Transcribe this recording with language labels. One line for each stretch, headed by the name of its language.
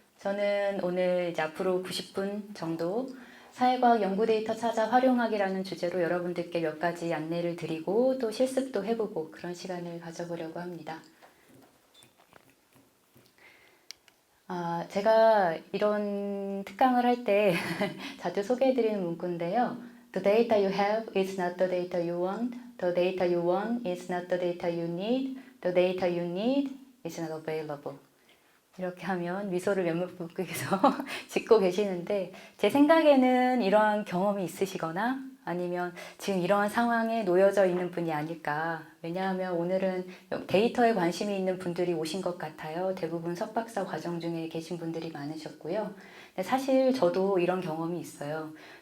Korean: 저는 오늘 이제 앞으로 90분 정도 사회과학 연구 데이터 찾아 활용하기라는 주제로 여러분들께 몇 가지 안내를 드리고 또 실습도 해보고 그런 시간을 가져보려고 합니다. 제가 이런 특강을 할 때 자주 소개해드리는 문구인데요.
English: The data you have is not the data you want. The data you want is not the data you need. The data you need is not available.
Korean: 이렇게 하면 미소를 몇몇 분께서 짓고 계시는데 제 생각에는 이러한 경험이 있으시거나 아니면 지금 이러한 상황에 놓여져 있는 분이 아닐까. 왜냐하면 오늘은 데이터에 관심이 있는 분들이 오신 것 같아요. 대부분 석박사 과정 중에 계신 분들이 많으셨고요. 근데 사실 저도 이런 경험이 있어요.